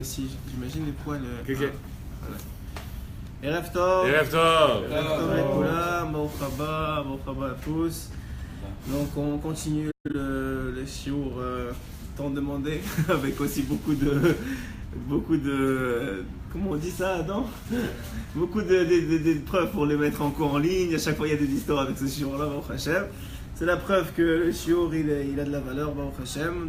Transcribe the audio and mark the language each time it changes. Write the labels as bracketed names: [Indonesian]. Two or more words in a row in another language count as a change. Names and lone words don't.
[French] Si j'imagine les poils. Ok. Voilà. [Hebrew] ערב טוב. ערב טוב. ערב טוב לכולם ברוך הבא [French] à tous. Donc on continue le shiur tant demandé avec aussi beaucoup de comment on dit ça, Adam? Beaucoup de preuves pour les mettre encore en ligne. À chaque fois il y a des histoires avec ce shiur là, [Hebrew] ברוך השם. [French] C'est la preuve que le shiur il a de la valeur, [Hebrew] ברוך השם.